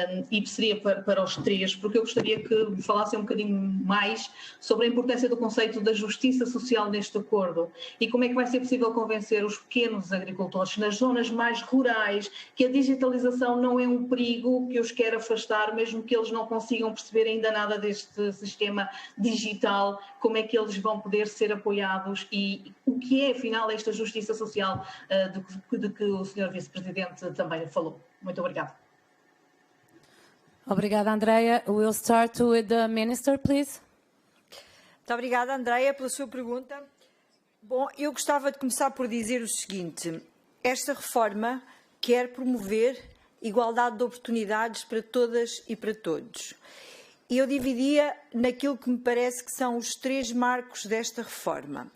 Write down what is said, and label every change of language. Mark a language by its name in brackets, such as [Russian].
[Portuguese] E seria para os três, porque eu gostaria que falassem um bocadinho mais sobre a importância do conceito da justiça social neste acordo e como é que vai ser possível convencer os pequenos agricultores nas zonas mais rurais que a digitalização não é um perigo que os quer afastar, mesmo que eles não consigam perceber ainda nada deste sistema digital, como é que eles vão poder ser apoiados e o que é, afinal, esta justiça social de que o Sr. Vice-Presidente também falou. Muito obrigada. Obrigada, Andrea. [English] We'll start with the Minister, please. [Portuguese] Muito obrigada, Andrea, pela sua pergunta. Bom, eu gostava de começar por dizer o seguinte. Esta reforma quer promover igualdade de oportunidades para todas e para todos. E eu dividia naquilo que me parece que são os três marcos desta reforma.